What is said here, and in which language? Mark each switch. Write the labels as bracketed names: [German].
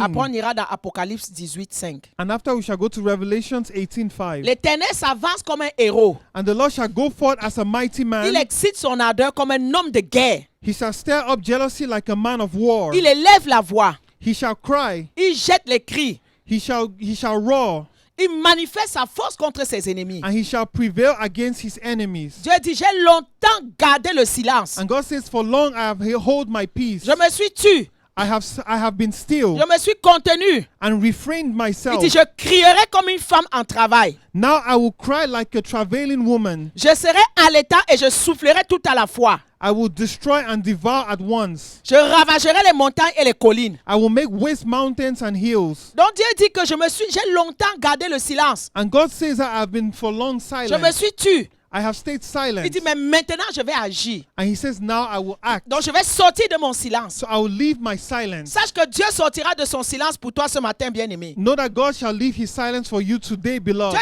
[French] Après, on ira dans Apocalypse 18, 5. [English] And after we shall go to Revelations 18:5. [French] L'Éternel s'avance comme un héros. [English] And the Lord shall go forth as a mighty man. [French] Il excite son ardeur comme un homme de guerre. [English] He shall stir up jealousy like a man of war. [French] Il élève la voix. [English] He shall cry. [French] Il jette les cris. [English] He shall roar. [French] Il manifeste sa force contre ses ennemis. [English] And he shall prevail against his enemies. [French] Dieu dit, j'ai longtemps gardé le silence. [English] And God says, for long I have held my peace. [French] Je me suis tu. [English] I have been still [French] Je me suis contenu. [English] and refrained [French] Il [English] myself. [French] dit, je crierai comme une femme en travail. [English] Now I will cry like a travailing woman. [French] Je serai allaitant et je soufflerai tout à la fois. [English] I will destroy and devour at once. [French] Je ravagerai les montagnes et les collines. [English] I will make waste mountains and hills. [French] Donc Dieu dit que j'ai longtemps gardé le silence. [English] And God says that I have been for long [French] Je me [English] silent. [French] suis tu. [English] I have stayed [French] Il [English] silent. [French] dit, mais maintenant je vais agir. [English] And he says, now I will act. [French] Donc je vais sortir de mon silence. [English] So I will leave my silence. [French] Sache que Dieu sortira de son silence pour toi ce matin, bien-aimé. [English] Know that God shall leave his silence for you today, beloved.